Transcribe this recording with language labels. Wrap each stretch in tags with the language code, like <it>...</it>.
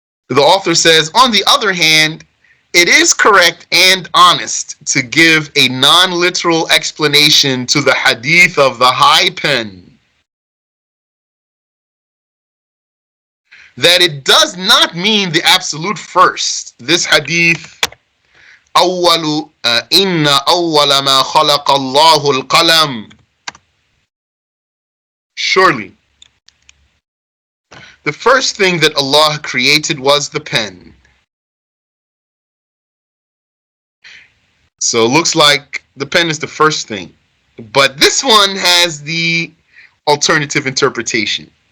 <en>The author says, on the other hand, it is correct and honest to give a non-literal explanation to the hadith of the high pen, that it does not mean the absolute first. This hadith,</en> <ar>أول إن أول ما خلق الله القلم.</ar> <en>Surely, the first thing that Allah created was the pen. So it looks like the pen is the first thing. But this one has the alternative interpretation.</en>